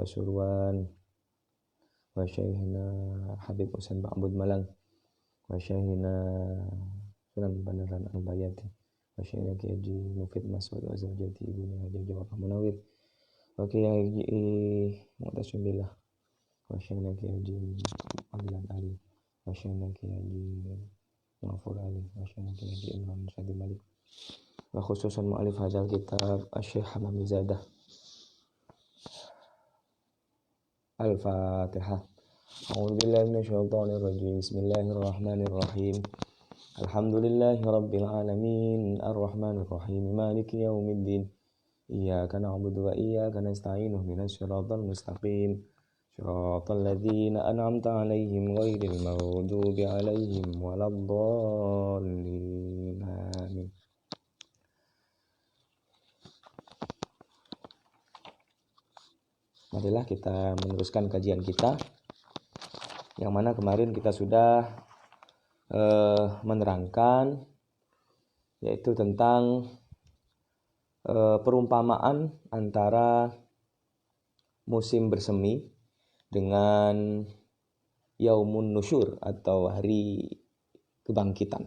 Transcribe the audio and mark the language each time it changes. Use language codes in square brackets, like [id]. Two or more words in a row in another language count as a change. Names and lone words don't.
[ar] Pasuruan wa Syekhna Habib Husain Ma'bud Malang wa Syekhna Sunan Bandaran Al-Bayati wa Syekhna Kiai Haji Mufid Mas'ud wa Zawjati Ibnu Haji Jawab Munawwir wa Kiai Haji Mu'tasim Billah wa Syekhna Kiai Haji Adilan Ali wa Syekhna Kiai Haji Mughafur Ali wa Syekhna Kiai Haji Imran Sadi Malik وخصوصا مؤلف هذا الكتاب Asy-Syaikh Hamamizadah. Al-Fatihah. أعوذ بالله من الشيطان الرجيم. بسم الله الرحمن الرحيم. الحمد لله رب العالمين، الرحمن الرحيم، مالك يوم الدين. إياك نعبد وإياك نستعين، اهدنا الصراط المستقيم. صراط الذين أنعمت عليهم غير المغضوب عليهم ولا الضالين. Amin. [id] Marilah kita meneruskan kajian kita, yang mana kemarin kita sudah menerangkan, yaitu tentang perumpamaan antara musim bersemi dengan [ar] يوم النشور [id] atau hari kebangkitan.